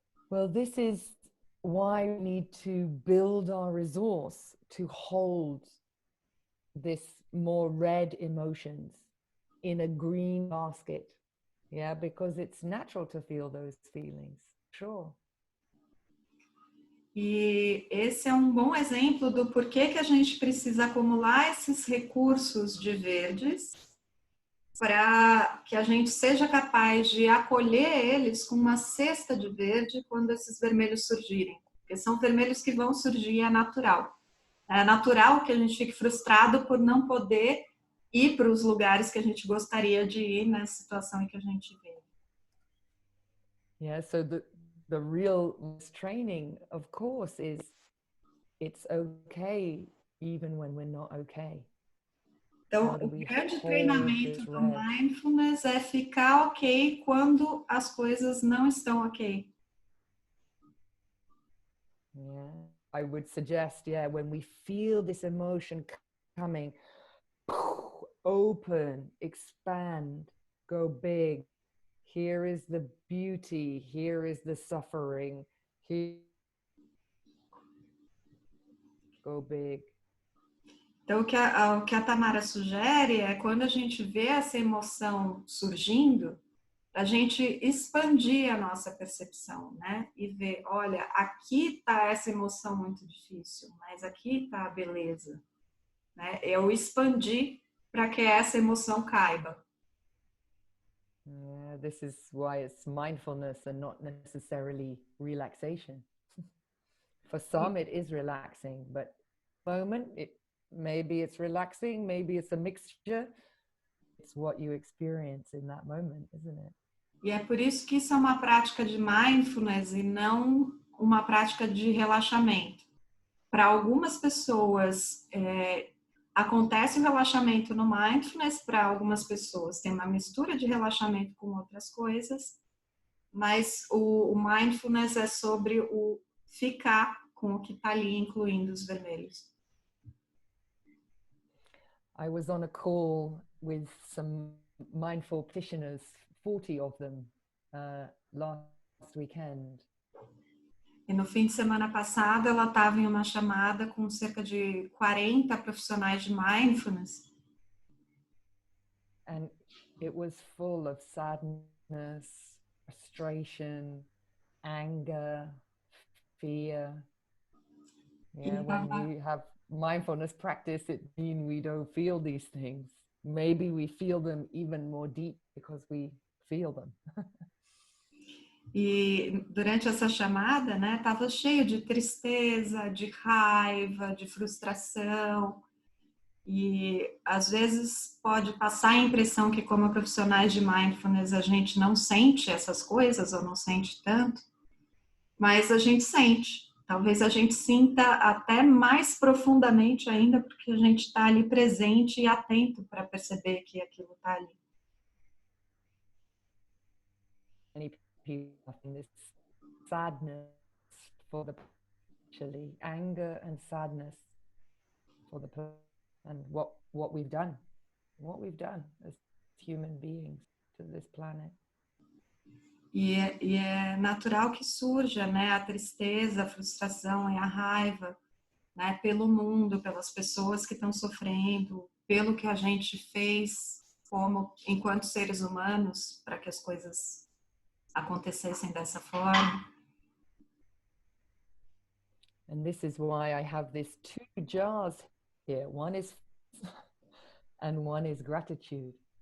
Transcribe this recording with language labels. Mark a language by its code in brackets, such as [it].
[en] Well, this is why we need to build our resource to hold this more red emotions in a green basket. Yeah, because it's natural to feel those feelings. Sure. [pt] E esse é um bom exemplo do porquê que a gente precisa acumular esses recursos de verdes para que a gente seja capaz de acolher eles com uma cesta de verde quando esses vermelhos surgirem. Porque são vermelhos que vão surgir, é natural. É natural que a gente fique frustrado por não poder ir para os lugares que a gente gostaria de ir nessa situação em que a gente vive. [en] Yeah, so the real training, of course, is it's okay even when we're not okay. [pt] Então, o grande treinamento do mindfulness é ficar ok quando as coisas não estão ok. [en] Yeah, I would suggest, yeah, when we feel this emotion coming, open, expand, go big. Here is the beauty, here is the suffering, here, go big. [pt] Então, o que a Tamara sugere é quando a gente vê essa emoção surgindo, a gente expandir a nossa percepção, né? E ver, olha, aqui está essa emoção muito difícil, mas aqui está a beleza, né? Eu expandir para que essa emoção caiba. [en] Yeah, this is why it's mindfulness and not necessarily relaxation. For some, it is relaxing, but moment, maybe it's relaxing, maybe it's a mixture. It's what you experience in that moment, isn't it? [pt] E é por isso que isso é uma prática de mindfulness e não uma prática de relaxamento. Para algumas pessoas, acontece o relaxamento no mindfulness, para algumas pessoas tem uma mistura de relaxamento com outras coisas, mas o mindfulness é sobre o ficar com o que está ali, incluindo os vermelhos. [en] I was on a call with some mindful practitioners, 40 of them, last weekend. [pt] E no fim de semana passado, ela estava em uma chamada com cerca de 40 profissionais de mindfulness. [en] And it was full of sadness, frustration, anger, fear. Yeah, when we have mindfulness practice, it means we don't feel these things. Maybe we feel them even more deep because we feel them. [pt] E durante essa chamada, né, estava cheio de tristeza, de raiva, de frustração. E às vezes pode passar a impressão que, como profissionais de mindfulness, a gente não sente essas coisas ou não sente tanto, mas a gente sente. Talvez a gente sinta até mais profundamente ainda, porque a gente está ali presente e atento para perceber que aquilo está ali. [en] Many people have this sadness for the actually anger and sadness for the and what we've done as human beings to this planet. [pt] E é natural que surja, né, a tristeza, a frustração e a raiva, né, pelo mundo, pelas pessoas que estão sofrendo, pelo que a gente fez como enquanto seres humanos para que as coisas acontecessem dessa forma. [en] And this is why I have these two jars here. One is and one is gratitude.